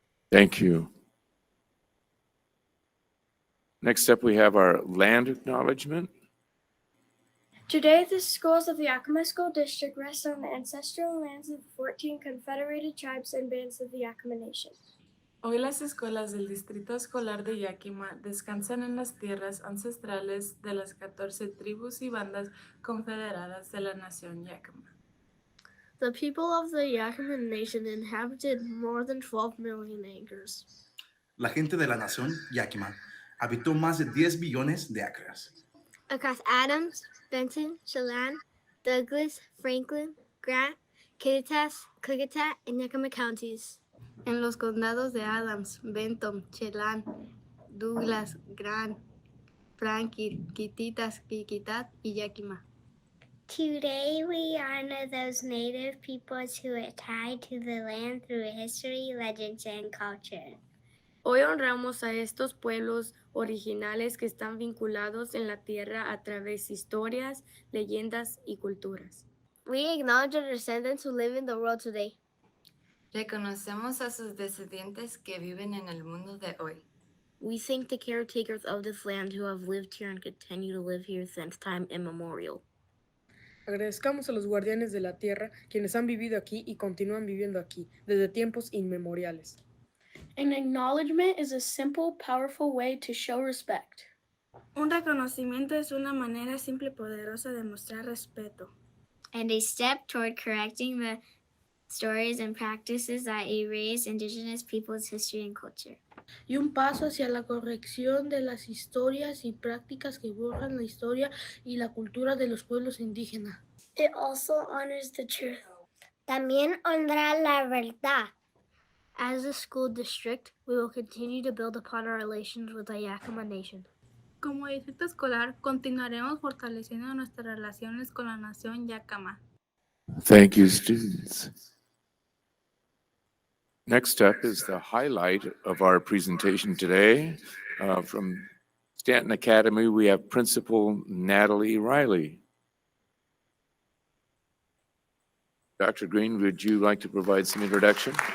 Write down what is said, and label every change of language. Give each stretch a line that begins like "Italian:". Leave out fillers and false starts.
English: Thank you. Next up, we have our land acknowledgement. Today, the schools of the Yakima School District rest on the ancestral lands of 14 confederated tribes and bands of the Yakima Nation.
Spanish: Hoy las escuelas del Distrito Escolar de Yakima descansan en las tierras ancestrales de las 14 tribus y bandas confederadas de la nación Yakima.
English: The people of the Yakima Nation inhabited more than 12 million acres.
Spanish: La gente de la nación Yakima habitó más de 10 billones de acres.
English: Across Adams, Benton, Chelan, Douglas, Franklin, Grant, Kittitas, Klickitat, and Yakima counties.
Spanish: En los condados de Adams, Benton, Chelan, Douglas, Grant, Franklin, Kittitas, Klickitat, y Yakima.
English: Today we honor those native peoples who are tied to the land through history, legends, and culture.
Spanish: Hoy honramos a estos pueblos originales que están vinculados en la tierra a través de historias, leyendas y culturas.
English: We acknowledge our descendants who live in the world today.
Spanish: Reconocemos a sus descendientes que viven en el mundo de hoy.
English: We thank the caretakers of this land who have lived here and continue to live here since time immemorial.
Spanish: Agradezcamos a los guardianes de la tierra, quienes han vivido aquí y continúan viviendo aquí desde tiempos inmemoriales.
English: An acknowledgement is a simple, powerful way to show respect.
Spanish: Un reconocimiento es una manera simple y poderosa de mostrar respeto.
English: And a step toward correcting the stories and practices that erase Indigenous peoples' history and culture.
Spanish: y un paso hacia la corrección de las historias y prácticas que borran la historia y la cultura de los pueblos indígenas.
English: It also honors the truth.
Spanish: También honra la verdad.
English: As a school district, we will continue to build upon our relations with the Yakima Nation.
Spanish: Como distrito escolar, continuaremos fortaleciendo nuestras relaciones con la nación Yakima.
English: Thank you, students. Next up is the highlight of our presentation today. From Stanton Academy, we have Principal Natalie Riley. Dr. Green, would you like to provide some introduction?